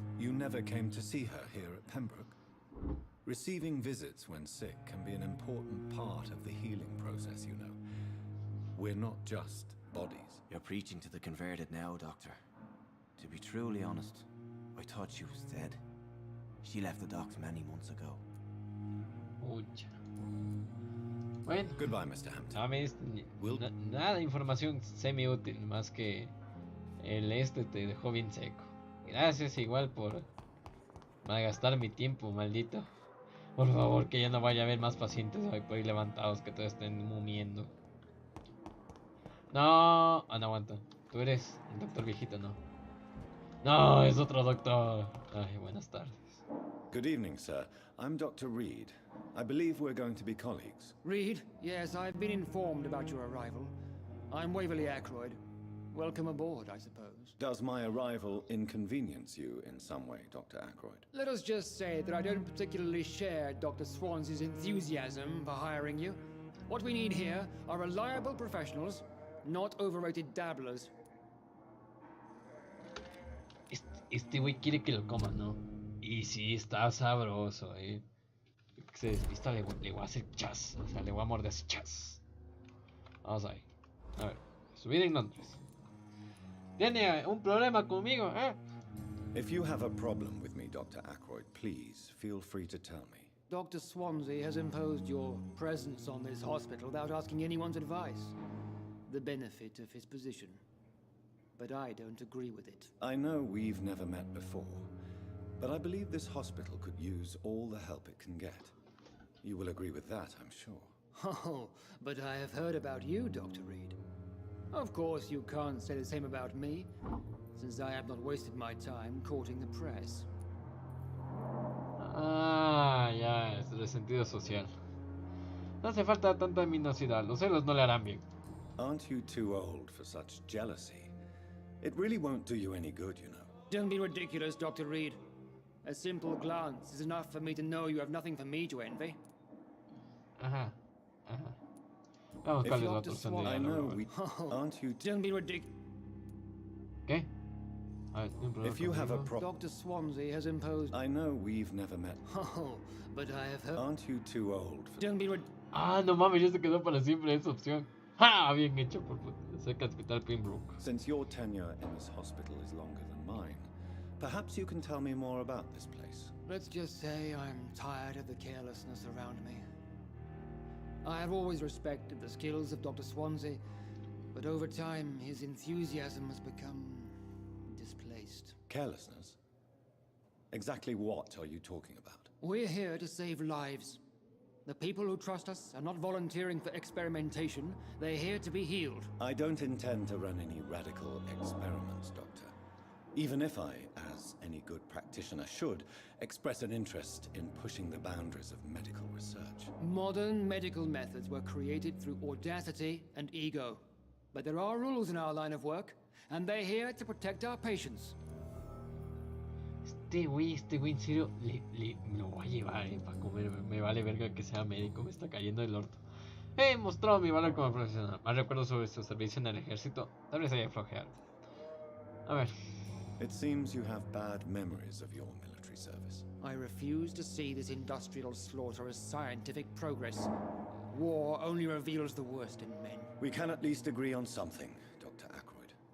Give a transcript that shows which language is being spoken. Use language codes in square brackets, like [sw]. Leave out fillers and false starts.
[en] You never came to see her here at Pembroke? Receiving visits when sick can be an important part of the healing process, you know. We're not just bodies. You're preaching to the converted now, Doctor. To be truly honest, I thought she was dead. She left the docks many months ago. [es] Pucha. Bueno. [en] Goodbye, Mr. Hampton. [es] A mí nada de información semi-útil, más que el te dejó bien seco. Gracias igual por malgastar mi tiempo, maldito. Por favor, que ya no vaya a haber más pacientes hoy por ahí levantados que todos estén mumiendo. No, no aguanta. Tú eres el doctor viejito, ¿no? No, es otro doctor. Ay, buenas tardes. [en] Good evening, sir. I'm Dr. Reed. I believe we're going to be colleagues. Reed? Yes, I've been informed about your arrival. I'm Waverly Ackroyd. Welcome aboard, I suppose. Does my arrival inconvenience you in some way, Dr. Ackroyd? Let us just say that I don't particularly share Dr. Swansea's enthusiasm for hiring you. What we need here are reliable professionals, not overrated dabblers. [es] Este güey quiere que lo coma, ¿no? Y sí, está sabroso, Que se despista, le voy a hacer chas. O sea, le voy a morder así chas. Vamos ahí. A ver, subida en Londres. ¿Tiene un problema conmigo, [en] If you have a problem with me, Dr. Ackroyd, please feel free to tell me. Dr. Swansea has imposed your presence on this hospital without asking anyone's advice. The benefit of his position. But I don't agree with it. I know we've never met before, but I believe this hospital could use all the help it can get. You will agree with that, I'm sure. Oh, but I have heard about you, Dr. Reed. Of course, you can't say the same about me, since I have not wasted my time courting the press. [es] Ah, ya, es de sentido social. No hace falta tanta minosidad, los celos no le harán bien. [en] Aren't you too old for such jealousy? It really won't do you any good, you know. Don't be ridiculous, Dr. Reed. A simple glance is enough for me to know you have nothing for me to envy. [es] Ajá, ajá. Vamos, ¿cuál es la otra opción de [en] I know [es] diálogo? [en] we... Aren't you... Don't be ridiculous. [es] ¿Qué? A ver, ¿tiene un problema [en] If you have a [es] conmigo? [en] problem... Dr. Swansea has imposed... I know we've never met. Oh, but I have heard... Aren't you too old for... Don't be [es] Ah, no mames, ya se quedó para siempre esa opción. ¡Ja! Bien hecho por cerca del hospital Pembroke. [en] Since your tenure in this hospital is longer than mine, perhaps you can tell me more about this place. Let's just say I'm tired of the carelessness around me. I have always respected the skills of Dr. Swansea, but over time his enthusiasm has become displaced. Carelessness? Exactly what are you talking about? We're here to save lives. The people who trust us are not volunteering for experimentation. They're here to be healed. I don't intend to run any radical experiments, Doctor. Even if I, as any good practitioner should, express an interest in pushing the boundaries of medical research. Modern medical methods were created through audacity and ego. But there are rules in our line of work, and they're here to protect our patients. [es] este güey, en serio, me lo voy a llevar, para comer. Me vale verga que sea médico, me está cayendo el orto. He mostrado mi valor como profesional. Más recuerdo sobre su servicio en el ejército. Tal vez haya flojeado. A ver. [en] It seems you have bad memories of your military service. I refuse to see this industrial slaughter as scientific progress. War only reveals the worst in men. We can at least agree on something, Dr. Ackroyd.